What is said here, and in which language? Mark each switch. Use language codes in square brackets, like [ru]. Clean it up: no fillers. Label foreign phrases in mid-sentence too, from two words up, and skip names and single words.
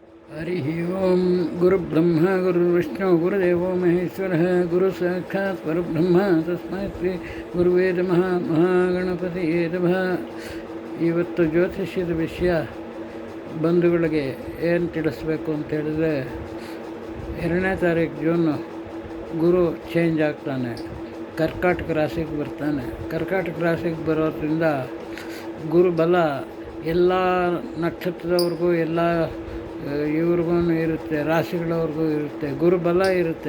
[sa] ಹರಿ ಓಂ ಗುರುಬ್ರಹ್ಮ ಗುರುರ್ವಿಷ್ಣು ಗುರುದೇವೋ ಮಹೇಶ್ವರಃ ಗುರು ಸಾಕ್ಷಾತ್ ಪರಬ್ರಹ್ಮ ತಸ್ಮೈ ಶ್ರೀ ಗುರುವೇ ನಮಃ. ಮಹಾಗಣಪತಿಯೇ ನಮಃ. [kn] ಇವತ್ತು ಜ್ಯೋತಿಷ್ಯದ ವಿಷಯ ಬಂಧುಗಳಿಗೆ ಏನು ತಿಳಿಸ್ಬೇಕು ಅಂತೇಳಿದರೆ, 2ನೇ ತಾರೀಕು ಜೂನು ಗುರು ಚೇಂಜ್ ಆಗ್ತಾನೆ, ಕರ್ಕಾಟಕ ರಾಶಿಗೆ ಬರ್ತಾನೆ. ಕರ್ಕಾಟಕ ರಾಶಿಗೆ ಬರೋದ್ರಿಂದ ಗುರುಬಲ ಎಲ್ಲ ನಕ್ಷತ್ರದವ್ರಿಗೂ ಎಲ್ಲ ಇವ್ರಿಗೂ ಇರುತ್ತೆ, ರಾಶಿಗಳವ್ರಿಗೂ ಇರುತ್ತೆ, ಗುರುಬಲ ಇರುತ್ತೆ.